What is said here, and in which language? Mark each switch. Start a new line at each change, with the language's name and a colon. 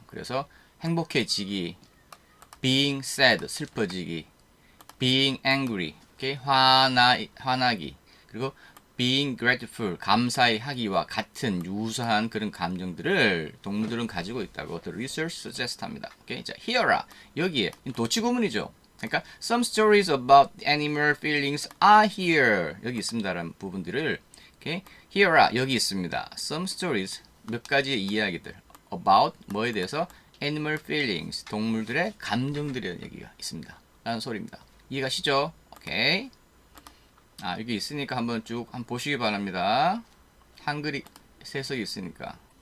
Korean: 그래서 행복해지기,
English: being sad,
Korean: 슬퍼지기,
English: being angry,
Korean: 오케이? 화나기, 그리고
English: being grateful,
Korean: 감사히 하기와 같은 유사한 그런 감정들을 동물들은 가지고 있다고
English: the research suggest
Korean: 합니다. 오케이? 자, here라, 여기에 도치 구문이죠. 그러니까
English: some stories about animal feelings are here,
Korean: 여기 있습니다라는 부분들을, 오케이? here라, 여기 있습니다.
English: some stories,
Korean: 몇 가지의 이야기들 about, 뭐에 대해서?
English: animal feelings,
Korean: 동물들의 감정들의 얘기가 있습니다 라는 소리입니다. 이해가시죠? 오케이. 여기 있으니까 한번 쭉 한번 보시기 바랍니다. 한글이 세석이 있으니까.